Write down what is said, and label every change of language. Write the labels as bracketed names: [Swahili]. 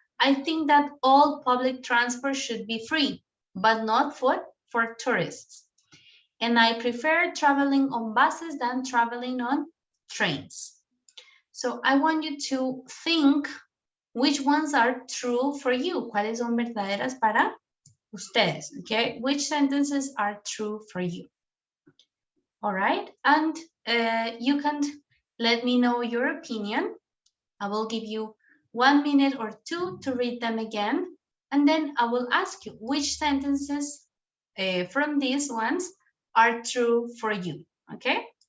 [English] I think that all public transport should be free, but not for tourists. And I prefer traveling on buses than traveling on trains. So I want you to think which ones are true for you. [Spanish] ¿Cuáles son verdaderas para ustedes? [English] Okay, which sentences are true for you? All right, and you can let me know your opinion. I will give you 1 minute or 2 to read them again, and then I will ask you which sentences from these ones are true for you, okay?